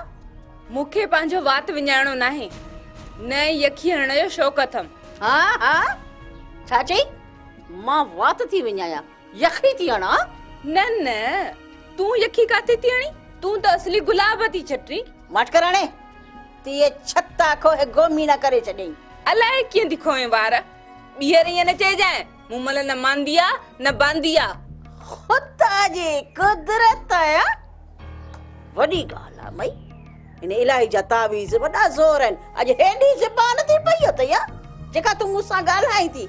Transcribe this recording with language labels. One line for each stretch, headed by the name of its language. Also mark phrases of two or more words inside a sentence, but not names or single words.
Sindhi: मूंखे पंहिंजो वात विञाइणो नाहे, न यखी हणण जो शौक़ु अथमि। हा हा, छा चई? मां वात थी विञायां, यखी थी हणा? न न, तूं यखी काथे थी हणी? तूं त असली गुलाब थी छटी। मट कराणे तीए छत्ता खो गोमी न करे छॾई। अलाए कीअं थी खोए वार। ॿीहर ईअं न चइजांइ, मूं महिल न मांदिया न बांदिया। खुदा जी कुदरत आहे। वॾी ॻाल्हि आहे मई, हिन इलाही जा तावीज़ वॾा ज़ोर आहिनि। अॼु हेॾी ज़बान थी पई अथई जेका तूं मूंसां ॻाल्हाई थी।